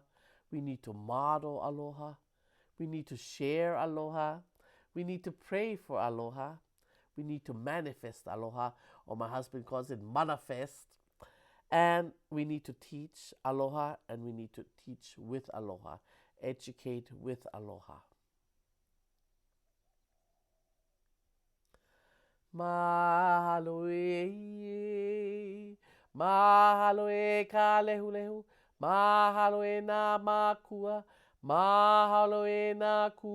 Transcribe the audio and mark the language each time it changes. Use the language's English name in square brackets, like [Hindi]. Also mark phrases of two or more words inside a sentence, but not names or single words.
[English] We need to model aloha. We need to share aloha. We need to pray for aloha. We need to manifest aloha, or my husband calls it manifest. And we need to teach aloha, and we need to teach with aloha, educate with aloha. [Hawaiian] Mahalo e, mahalo e ka lehu lehu, mahalo e nā mākua, mahalo e nā